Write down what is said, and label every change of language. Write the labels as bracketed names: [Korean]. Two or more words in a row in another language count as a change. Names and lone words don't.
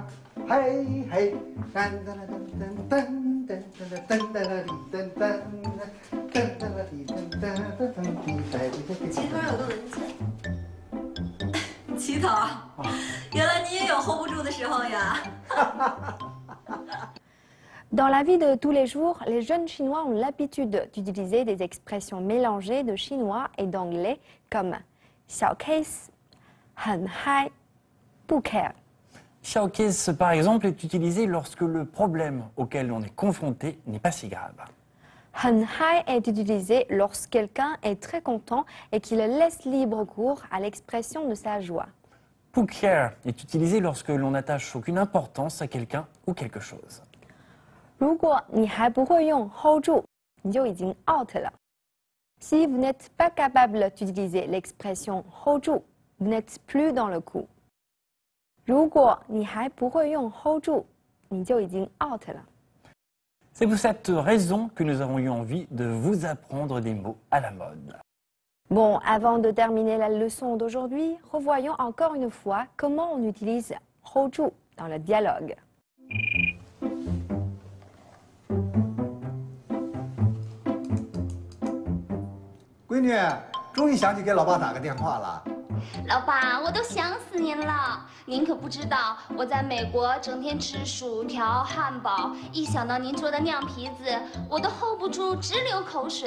[Chinese] 嘿嘿，噔噔噔噔噔噔噔噔噔噔噔噔。齐头有个文件。齐头，原来你也有 hold 不住的时候呀。 [French] Dans la vie de tous les jours, les jeunes Chinois ont l'habitude d'utiliser des expressions mélangées de chinois et d'anglais comme 小 case, [Chinese] 很嗨, [French] 不 care. 小 case, par exemple, est utilisé lorsque le problème auquel on est confronté n'est pas si grave. [Chinese] 很嗨 [French] est utilisé lorsque quelqu'un est très content et qu'il laisse libre cours à l'expression de sa joie. 不 care est utilisé lorsque l'on n'attache aucune importance à quelqu'un ou quelque chose. [Chinese] 如果你还不会用 hold 住，你就已经 out 了。 [French] Si vous n'êtes pas capable d'utiliser l'expression hold 住， vous n'êtes plus dans le coup. [Chinese] 如果你还不会用 hold 住，你就已经 out 了。 [French] C'est pour cette raison que nous avons eu envie de vous apprendre des mots à la mode. Bon, avant de terminer la leçon d'aujourd'hui, revoyons encore une fois comment on utilise hold 住 dans le dialogue. [Chinese] 闺女，终于想起给老爸打个电话了。老爸，我都想死您了。您可不知道，我在美国整天吃薯条、汉堡，一想到您做的酿皮子，我都 hold 不住，直流口水。